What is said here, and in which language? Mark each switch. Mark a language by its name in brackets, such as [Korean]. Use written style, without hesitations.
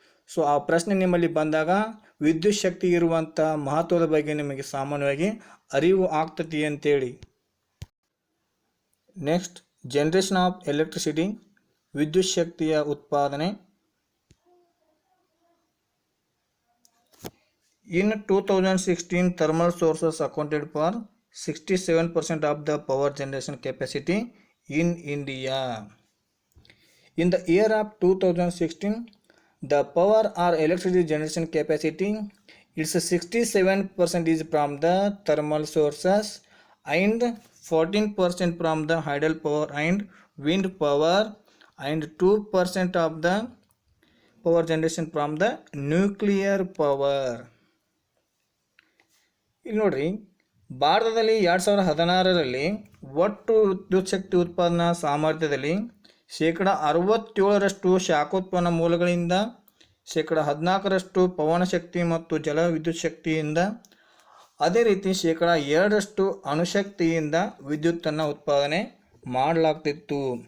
[Kannada] So ಆ ಪ್ರಶ್ನೆ ನಿಮ್ಮಲ್ಲಿ ಬಂದಾಗ ವಿದ್ಯುತ್ ಶಕ್ತಿ ಇರುವಂಥ ಮಹತ್ವದ ಬಗ್ಗೆ ನಿಮಗೆ ಸಾಮಾನ್ಯವಾಗಿ ಅರಿವು ಆಗ್ತತಿ ಅಂತೇಳಿ. [English] next, generation of electricity, [Kannada] ವಿದ್ಯುತ್ ಶಕ್ತಿಯ ಉತ್ಪಾದನೆ. [English] In 2016, thermal sources accounted for 67% of the power generation capacity in India. In the year of 2016, the power or electricity generation capacity is 67% is from the thermal sources and 14% from the hydel power and wind power and 2% of the power generation from the nuclear power. [Kannada] ಇಲ್ಲಿ ನೋಡ್ರಿ, ಭಾರತದಲ್ಲಿ 2016ರಲ್ಲಿ ಒಟ್ಟು ವಿದ್ಯುತ್ ಶಕ್ತಿ ಉತ್ಪಾದನಾ ಸಾಮರ್ಥ್ಯದಲ್ಲಿ 67% ಶಾಖೋತ್ಪನ್ನ ಮೂಲಗಳಿಂದ, 14% ಪವನ ಶಕ್ತಿ ಮತ್ತು ಜಲ ವಿದ್ಯುತ್ ಶಕ್ತಿಯಿಂದ, ಅದೇ ರೀತಿ 2% ಅಣುಶಕ್ತಿಯಿಂದ ವಿದ್ಯುತ್ತನ್ನು ಉತ್ಪಾದನೆ ಮಾಡಲಾಗ್ತಿತ್ತು.